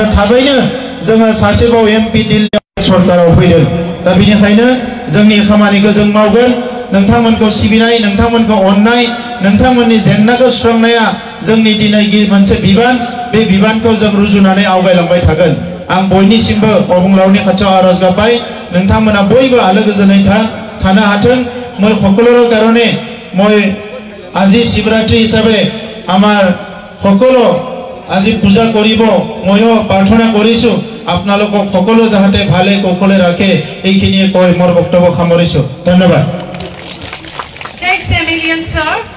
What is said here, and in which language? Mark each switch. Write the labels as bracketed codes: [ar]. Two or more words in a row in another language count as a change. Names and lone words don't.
[brx] थाबैनो जोङो सासेबाव एमपि दिल्ली सरकाराव फैदों दा बिनिखायनो जोंनि खामानिखौ जों मावगोन नोंथांमोनखौ सिबिनाय नोंथांमोनखौ अननाय नोंथांमोननि जेंनाखौ सुस्रांनाया जोंनि दिनै मोनसे बिबान बे बिबानखौ जों रुजुनानै आवगायलांबाय थागोन आं बयनिसिमबो अबंलावनि खाथियाव आरज गाबबाय नोंथांमोना बयबो आलो गोजोनै थानो हाथों [as] মই সকলোৰ কাৰণে মই আজি শিৱৰাত্ৰি হিচাপে আমাৰ সকলো আজি পূজা কৰিব ময়ো প্ৰাৰ্থনা কৰিছো আপোনালোকক সকলো যাহাতে ভালে কুশলে ৰাখে এইখিনিয়ে কৈ মোৰ বক্তব্য সামৰিছো ধন্যবাদ। [en] Thanks a million, sir.